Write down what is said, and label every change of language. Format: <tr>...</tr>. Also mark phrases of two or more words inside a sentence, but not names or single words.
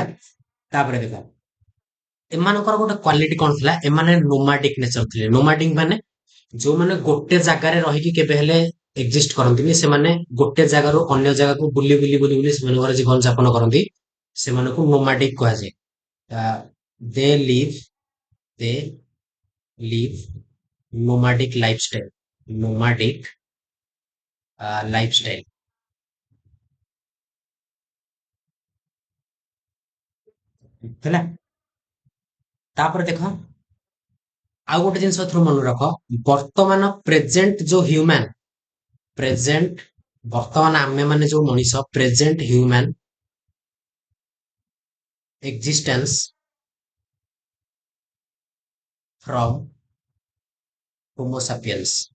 <or>ତାପରେ ଦେଖ ଏମାନଙ୍କର ଗୋଟେ କ୍ୱାଲିଟି କଣ ଥିଲା, ଏମାନେ</or> <en>nomadic nature</en> <or>ଥିଲେ। ନୋମାଡିକ ମାନେ ଯୋଉମାନେ ଗୋଟେ ଜାଗାରେ ରହିକି କେବେ ହେଲେ ଏକ୍ଜିଷ୍ଟ କରନ୍ତିନି, ସେମାନେ ଗୋଟେ ଜାଗାରୁ ଅନ୍ୟ ଜାଗାକୁ ବୁଲି ସେମାନଙ୍କର ଜୀବନ ଯାପନ କରନ୍ତି, ସେମାନଙ୍କୁ ନୋମାଡିକ କୁହାଯାଏ।</or> <en>they live they live nomadic lifestyle, nomadic lifestyle ହେଲା।</en> <or>ତାପରେ ଦେଖ ଆଉ ଗୋଟେ ଜିନିଷ ଏଥିରୁ ମନେ ରଖ, ବର୍ତ୍ତମାନ ପ୍ରେଜେଣ୍ଟ ଯୋଉ ହ୍ୟୁମାନ, ପ୍ରେଜେଣ୍ଟ ବର୍ତ୍ତମାନ ଆମେ ମାନେ ଯୋଉ ମଣିଷ,</or> <en>present human existence from Homo sapiens.</en>